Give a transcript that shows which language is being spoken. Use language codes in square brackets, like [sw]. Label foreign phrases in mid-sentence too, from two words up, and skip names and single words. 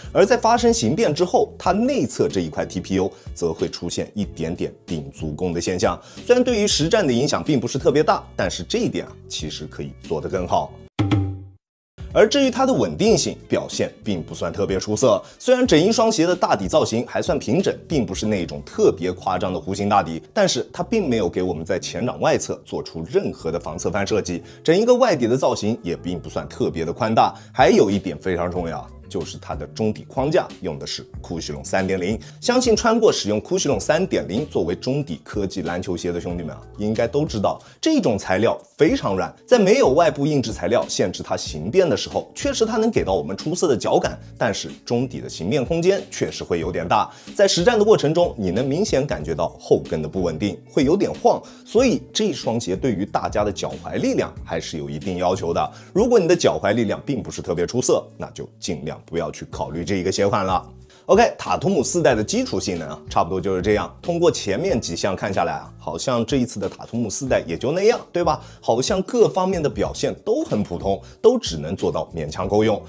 [zh] 而在發生形變之後，它內側這一塊 TPU 則會出現一點點頂足弓的現象，雖然對於實戰的影響並不是特別大，但是這一點其實可以做得更好。而至於它的穩定性表現並不算特別出色，雖然整一雙鞋的大底造型還算平整，並不是那種特別誇張的弧形大底，但是它並沒有給我們在前掌外側做出任何的防側翻設計，整一個外底的造型也並不算特別的寬大。還有一點非常重要，就是它的中底框架用的是酷栩攏 3.0，相信穿過使用酷栩攏 3.0 作為中底科技籃球鞋的兄弟們應該都知道，這種材料非常軟，在沒有外部硬質材料限制它形變的時候，確實它能給到我們出色的腳感，但是中底的形變空間確實會有點大，在實戰的過程中，你能明顯感覺到後跟的不穩定，會有點晃，所以這雙鞋對於大家的腳踝力量還是有一定要求的。如果你的腳踝力量並不是特別出色，那就盡量不要去考慮這一個鞋款了。OK， 塔圖姆4代的基礎性能差不多就是這樣。通過前面幾項看下來好像這一次的塔圖姆4代也就那樣，對吧？好像各方面的表現都很普通，都只能做到勉強夠用。